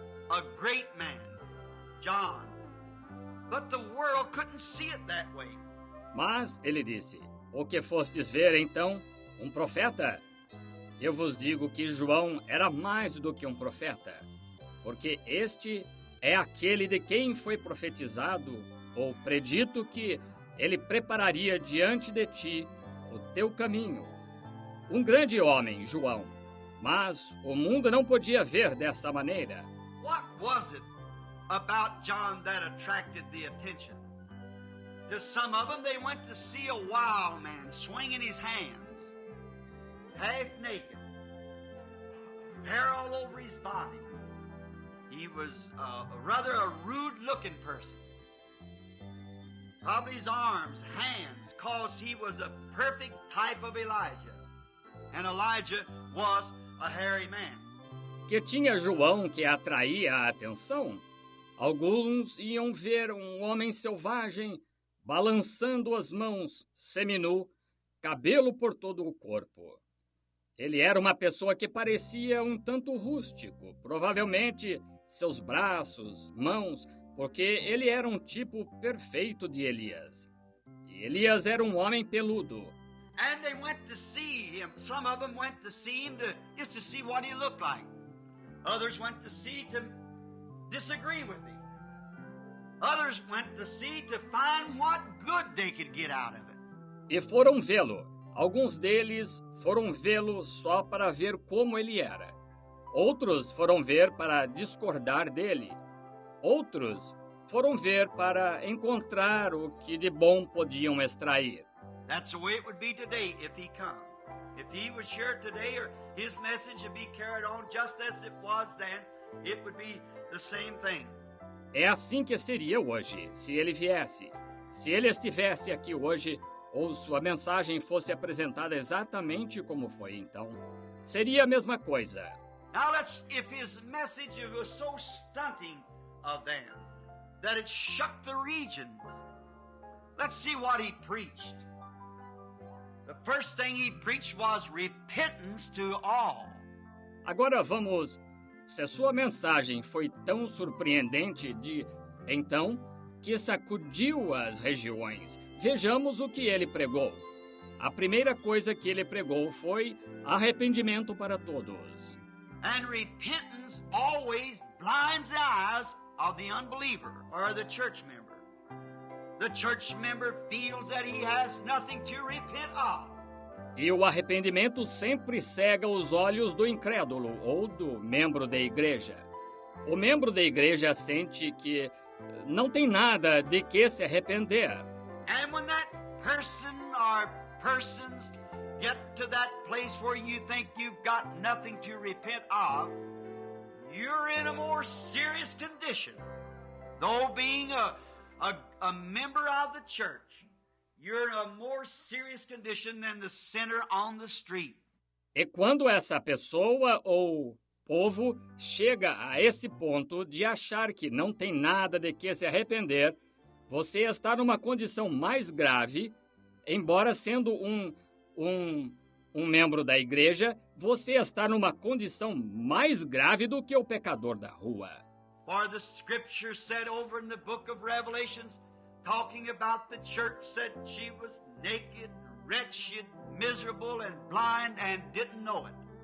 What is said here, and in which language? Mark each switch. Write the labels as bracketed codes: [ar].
[en] A great man, John. But the world couldn't see it that way. [pt] Mas, ele disse, o que fostes ver então? Um profeta? Eu vos digo que João era mais do que um profeta, porque este é aquele de quem foi profetizado ou predito que ele prepararia diante de ti o teu caminho. Um grande homem, João, mas o mundo não podia ver dessa maneira. [en] What was it about John that attracted the attention? To some of them, they went to see a wild man swinging his hands, half naked, hair all over his body. He was rather a rude-looking person. Probably his arms, hands, cause he was a perfect type of Elijah. And Elijah was a hairy man. [pt] Que tinha João que atraía a atenção? Alguns iam ver um homem selvagem, balançando as mãos, seminu, cabelo por todo o corpo. Ele era uma pessoa que parecia um tanto rústico, provavelmente seus braços, mãos, porque ele era um tipo perfeito de Elias. E Elias era um homem peludo. [en] And they went to see him. Some of them went to see him just to see what he looked like. Others went to see to disagree with him. Others went to see to find what good they could get out of it. [pt] E foram vê-lo. Alguns deles foram vê-lo só para ver como ele era. Outros foram ver para discordar dele. Outros foram ver para encontrar o que de bom podiam extrair. [en] That's the way it would be today if he come. If he was here today, or his message would be carried on just as it was then, it would be the same thing. [pt] É assim que seria hoje, se ele viesse. Se ele estivesse aqui hoje, ou sua mensagem fosse apresentada exatamente como foi então, seria a mesma coisa. [en] Now if his message was so stunting of them, that it shook the regions, let's see what he preached. The first thing he preached was repentance to all. [pt] Agora vamos, se a sua mensagem foi tão surpreendente então, que sacudiu as regiões, vejamos o que ele pregou. A primeira coisa que ele pregou foi arrependimento para todos. [en] And repentance always blinds the eyes of the unbeliever or the church member. The church member feels that he has nothing to repent of. [pt] E o arrependimento sempre cega os olhos do incrédulo ou do membro da igreja. O membro da igreja sente que não tem nada de que se arrepender. [en] And when that person or persons get to that place where you think you've got nothing to repent of, you're in a more serious condition. Though being a member of the church, you're in a more serious condition than the sinner on the street. [pt] E quando essa pessoa ou povo chega a esse ponto de achar que não tem nada de que se arrepender, você está numa condição mais grave, embora sendo um membro da igreja, você está numa condição mais grave do que o pecador da rua. [en] For the scripture said over in the book of Revelations, talking about the church, said she was naked, wretched, miserable, and blind, and didn't know it.